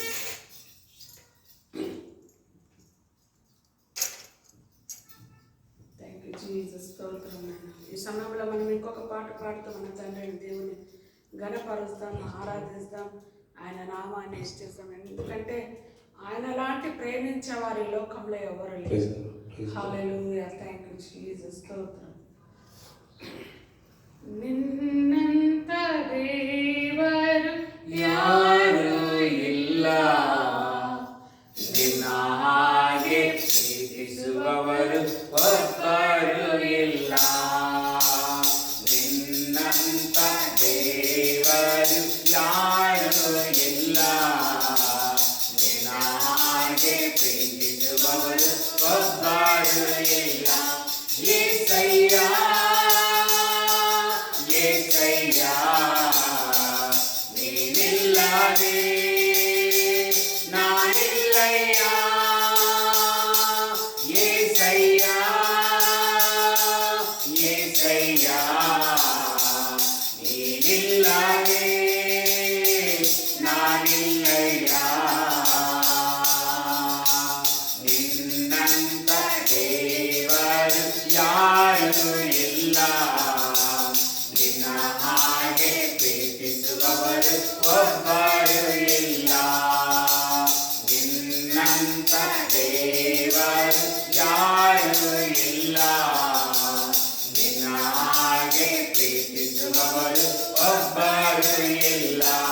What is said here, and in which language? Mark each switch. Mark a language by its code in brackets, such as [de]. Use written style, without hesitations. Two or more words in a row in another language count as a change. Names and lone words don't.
[en] thank you Jesus. [te] స్తోత్రం నాయనా. ఈ సమయంలో మనం ఇంకొక పాట పాడుతూ మన తండ్రిని దేవుని ఘనపరుస్తాం, ఆరాధిస్తాం, ఆయన నామాన్ని ఇష్టం. ఎందుకంటే ఆయన లాంటి ప్రేమించే వారి లోకంలో ఎవరు లేరు. హల్లెలూయా. [en] thank you Jesus. [te] స్తోత్రం. [kn] ನಿನ್ನಂತ ದೇವರು ಯಾರು ಇಲ್ಲ, ನಿನ್ನ ಹಾಗೆ ಪ್ರೀತಿಸುವವರು ಒಬ್ಬರು ಇಲ್ಲ. ನಿನ್ನಂತ ದೇವರು ಯಾರು ಇಲ್ಲ, ನಿನ್ನ ಹಾಗೆ ಪ್ರೀತಿಸುವವರು ಒಬ್ಬರು ಇಲ್ಲ. యేసయ్య, యేసయ్య, ನೀವಿಲ್ಲದೆ ನಾನಿಲ್ಲಯ್ಯ. యేసయ్య, యేసయ్య, ನೀವಿಲ್ಲದೆ ನಾನಿಲ್ಲಯ್ಯ. నిన్నంత దేವರು ಯಾರು ಇಲ್ಲ, ನಿನ್ನ ಹಾಗೆ ಪ್ರೀತಿಸುವವರು ಒಬ್ಬರು ಇಲ್ಲ. ನಿನ್ನಂತ ದೇವರು ಯಾರು ಇಲ್ಲ, ನಿನ್ನ ಹಾಗೆ ಪ್ರೀತಿಸುವವರು ಒಬ್ಬರು ಇಲ್ಲ.